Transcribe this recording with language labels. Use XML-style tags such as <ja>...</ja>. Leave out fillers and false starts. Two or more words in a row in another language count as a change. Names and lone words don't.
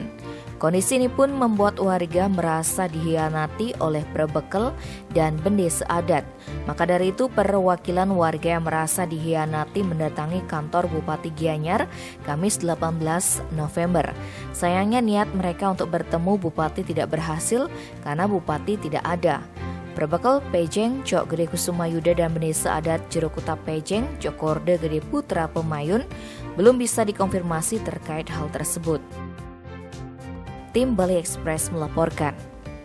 <id>Kondisi ini pun membuat warga merasa dihianati oleh Perbekal dan Bendesa Adat. Maka dari itu perwakilan warga yang merasa dihianati mendatangi kantor Bupati Gianyar Kamis 18 November. Sayangnya niat mereka untuk bertemu Bupati tidak berhasil karena Bupati tidak ada. Perbekal Pejeng, Cok Gede Kusuma Yuda dan Bendesa Adat Jero Kuta Pejeng, Cokorde Gede Putra Pemayun belum bisa dikonfirmasi terkait hal tersebut. Tim Bali Express melaporkan.</id>